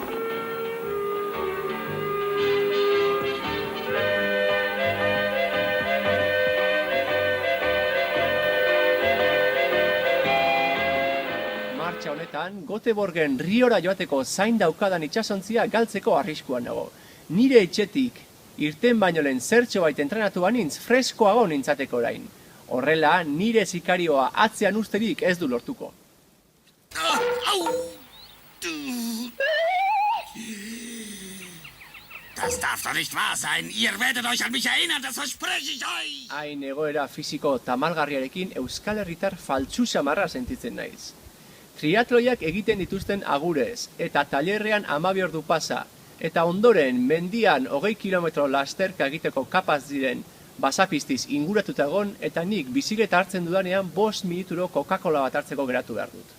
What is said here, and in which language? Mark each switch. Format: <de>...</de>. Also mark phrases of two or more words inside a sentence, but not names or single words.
<eu>Martxa honetan, Göteborgen Riora joateko zain daukadan itsasontzia galtzeko arriskuan nago. Nire etxetik irten baino lehen zertxo bait entrenatu banintz freskoago nintzateko orain. Horrela, nire sikarioa atzean usterik ez du lortuko.</eu> <de>Das darf doch nicht wahr sein. Ihr werdet euch an mich erinnern, das verspreche ich euch.</de> <eu>Hain egoera fisiko tamalgarriarekin Euskal Herritar faltsu samarra sentitzen naiz. Triatloiak egiten dituzten agurez, eta tailerrean 12 ordu pasa, eta ondoren mendian 20 kilometro lasterka egiteko kapaz diren basapiztiz inguratuta egon, eta nik bizikleta hartzen dudanean 5 minuturo Coca-Cola bat hartzeko geratu behar dut.</eu>